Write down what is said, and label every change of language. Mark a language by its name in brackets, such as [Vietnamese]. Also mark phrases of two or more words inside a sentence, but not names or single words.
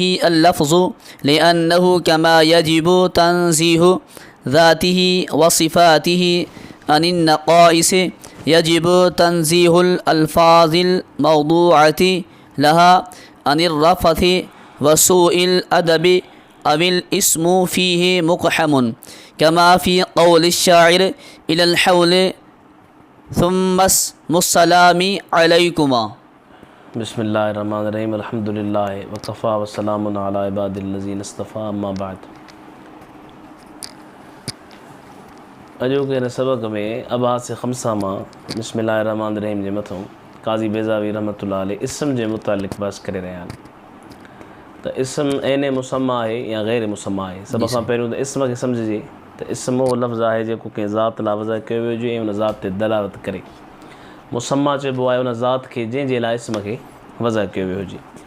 [Arabic] اللفظ لأنه كما يجب تنزيه ذاته وصفاته عن النقائص يجب تنزيه الألفاظ الموضوعة لها عن الرفث وسوء الأدب أو الاسم فيه مقحم كما في قول الشاعر إلى الحول ثم اسم السلام عليكما. بسم الله الرحمن الرحيم. الحمد لله وكفى وسلام على عباد الذين اصطفى. أما بعد. [Sindhi] अॼु के हिन सबक़ में अबास ख़म्सा मां [Arabic] بسم الله الرحمن الرحيم [Sindhi] जे मथां काज़ी बेज़ावी [Arabic] رحمة الله عليه [Sindhi] इस्म जे मुतालिक़ बहस करे रहिया आहिनि त इस्म [Arabic] عين مسمى [Sindhi] आहे या [Arabic] غير مسمى [Sindhi] आहे। सभ खां पहिरियों त इस्म खे सम्झिजे त इस्म उहो लफ़्ज़ आहे जेको कंहिं ज़ात लाइ वज़ा कयो वियो हुजे ऐं उन ज़ात ते दलालत करे। मुसम्मा चइबो आहे उन ज़ात खे जंहिंजे लाइ इस्म खे वज़ा कयो वियो हुजे।